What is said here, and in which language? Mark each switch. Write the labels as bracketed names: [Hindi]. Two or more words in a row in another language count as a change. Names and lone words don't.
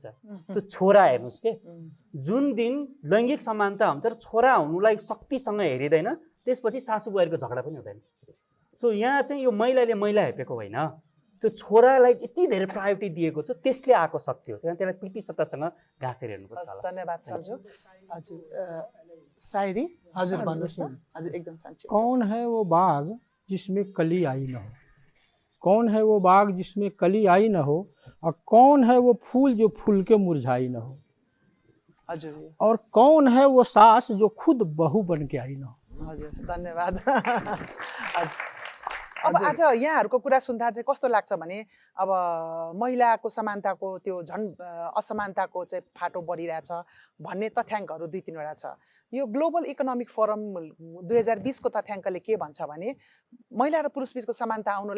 [Nepali] त्यो छोरा हेर्नुहोस् के, जुन दिन लैङ्गिक समानता हुन्छ र छोरा हुनुलाई शक्तिसँग हेरिँदैन, त्यसपछि सासू बुहारीको झगडा पनि हुँदैन। सो यहाँ चाहिँ यो महिलाले महिला हेपेको होइन, त्यो छोरालाई यति धेरै प्रायोरिटी दिएको छ त्यसले आएको शक्ति हो त्यहाँ त्यसलाई प्रीति सत्तासँग घाँसेर हेर्नुपर्छ होला धन्यवाद सन्जु हजुर सायरी हजुर भन्नुहोस् न हजुर एकदम संक्षेप [Hindi] कौन है वो बाग जिसमें कली आई न हो कौन है वो बाग जिसमें कली आई न हो और कौन है वो फूल जो फूल के मुरझाई न हो [Nepali] हजुर [Hindi] और कौन है वो सास जो खुद बहू बन के आई न हो [Nepali] हजुर धन्यवाद अब आज यहाँहरूको कुरा सुन्दा चाहिँ कस्तो लाग्छ भने अब महिलाको समानताको त्यो झन् असमानताको चाहिँ फाटो बढिरहेछ भन्ने तथ्याङ्कहरू 2-3वटा छ यो ग्लोबल इकोनोमिक फोरम 2020 को तथ्याङ्कले के भन्छ भने महिला र पुरुष बीचको समानता आउनुलाई